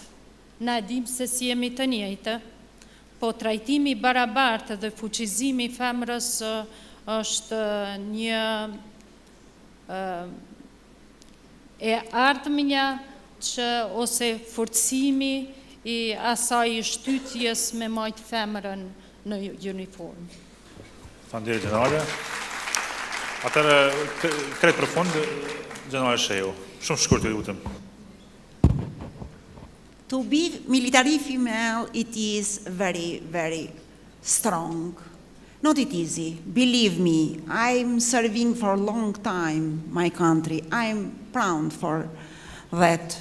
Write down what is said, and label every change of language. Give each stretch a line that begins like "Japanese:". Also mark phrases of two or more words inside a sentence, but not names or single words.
Albanian: Na e dim se si jemi të njëjtë, po trajtimi i barabartë dhe fuqizimi i femrës është një e ardhmja që ose forcimi i asaj shtytjes me majt femrën në uniform. Faleminderit generale. Atëherë kret për fund generale Shehu. Shumë shkurt ju lutem.
English: To be military female, it is very, very strong. Not it easy. Believe me, I'm serving for a long time my country. I'm proud for that.